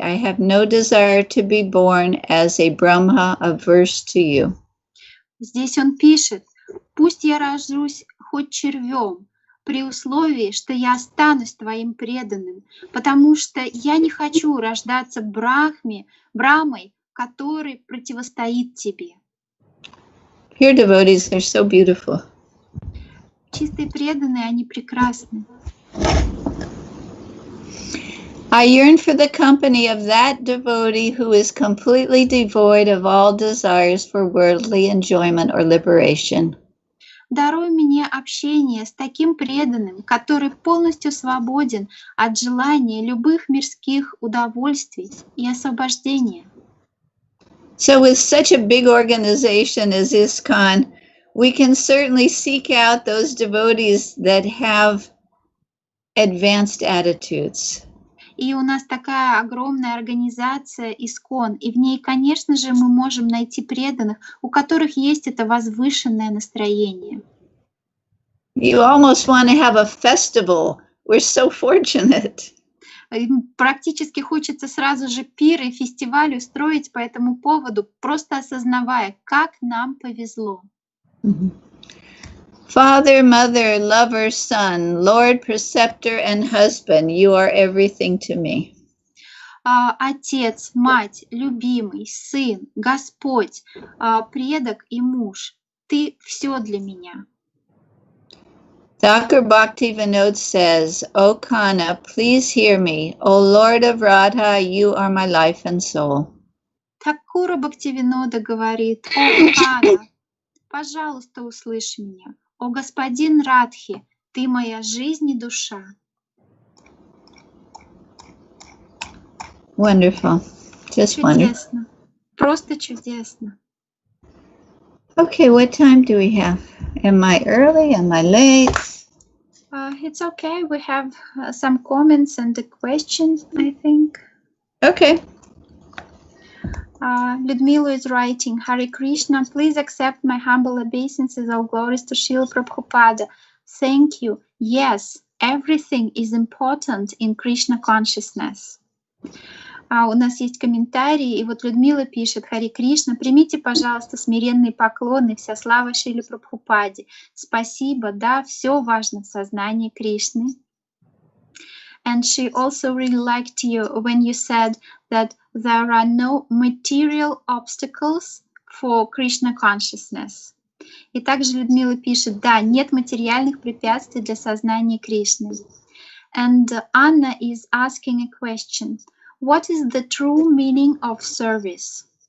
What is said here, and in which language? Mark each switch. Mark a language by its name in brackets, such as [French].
[English] I have no desire to be born as a Brahma averse to you. [Russian] Здесь он пишет: «Пусть я рожусь хоть червем, при условии, что я останусь твоим преданным, потому что я не хочу рождаться Брамой, который противостоит тебе». [English] Pure devotees are so beautiful. [Russian] Чистые преданные, они прекрасны. [English] I yearn for the company of that devotee who is completely devoid of all desires for worldly enjoyment or liberation. [Russian] Даруй мне общение с таким преданным, который полностью свободен от желания любых мирских удовольствий и освобождения. [English] So with such a big organization as ISKCON, we can certainly seek out those devotees that have advanced attitudes. [Russian] И у нас такая огромная организация ИСККОН, и в ней, конечно же, мы можем найти преданных, у которых есть это возвышенное настроение. [English] You almost want to have a festival. We're so fortunate. [Russian] Практически хочется сразу же пир и фестиваль устроить по этому поводу, просто осознавая, как нам повезло. [English] Father, mother, lover, son, Lord, preceptor, and husband, you are everything to me. [Russian] Отец, мать, любимый, сын, Господь, предок и муж, ты все для меня. [English] Thakur Bhaktivinoda says, O Kana, please hear me. O Lord of Radha, you are my life and soul. [Russian] Thakura Bhaktivinoda говорит: «О, Кана, пожалуйста, услышь меня. О, господин Радхи, ты моя жизнь и душа». [English] Wonderful. Just wonderful. [Russian] Чудесно. Просто чудесно. [English] Okay, what time do we have? Am I early? Am I late? It's okay. We have some comments and questions, I think. Okay. Ludmila is writing, Hare Krishna, please accept my humble obeisances, all glories to Шрилы Прабхупады. Thank you. Yes, everything is important in Krishna consciousness. [Russian] У нас есть комментарии, и вот Людмила пишет: Харе Кришна, примите, пожалуйста, смиренные поклоны, вся слава Шриле Прабхупаде. Спасибо, да, все важно в сознании Кришны. [English] And she also really liked you when you said that there are no material obstacles for Krishna consciousness. [Russian] И также Людмила пишет: да, нет материальных препятствий для сознания Кришны. [English] And Anna is asking a question. What is the true meaning of service?